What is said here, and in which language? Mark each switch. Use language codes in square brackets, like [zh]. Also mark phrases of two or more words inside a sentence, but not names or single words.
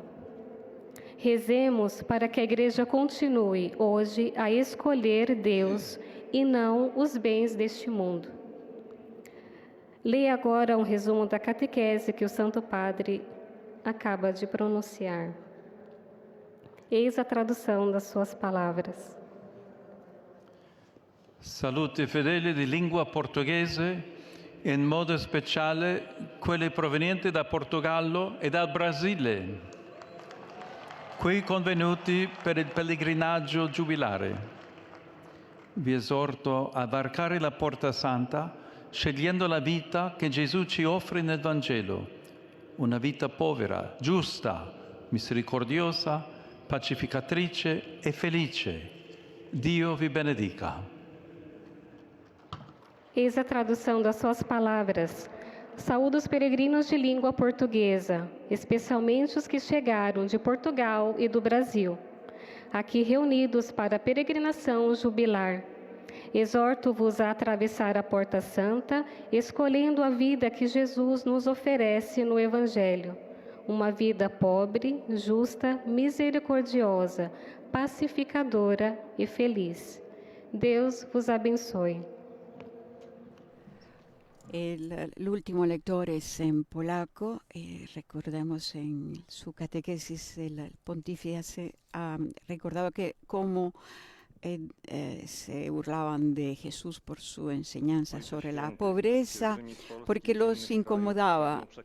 [pt] Rezemos para que a Igreja continue hoje a escolher Deus e não os bens deste mundo. Leia agora um resumo da catequese que o Santo Padre acaba de pronunciar. Eis a tradução das suas palavras. [it] Saluti fedeli di lingua portoghese, in modo speciale quelli provenienti da Portogallo e dal Brasile, qui convenuti per il pellegrinaggio giubilare. Vi esorto a varcare la Porta Santa scegliendo la vita che Gesù ci offre nel Vangelo, una vita povera, giusta, misericordiosa, pacificatrice e felice. Dio vi benedica. [pt] Eis a tradução das suas palavras. Saúdo os peregrinos de língua portuguesa, especialmente os que chegaram de Portugal e do Brasil, aqui reunidos para a peregrinação jubilar. Exorto-vos a atravessar a Porta Santa, escolhendo a vida que Jesus nos oferece no Evangelho. Uma vida pobre, justa, misericordiosa, pacificadora e feliz. Deus vos abençoe. [es] El último lector es en polaco. Recordemos en su catequesis el pontífice ha recordado que cómo se burlaban de Jesús por su enseñanza sobre la pobreza, porque los incomodaba.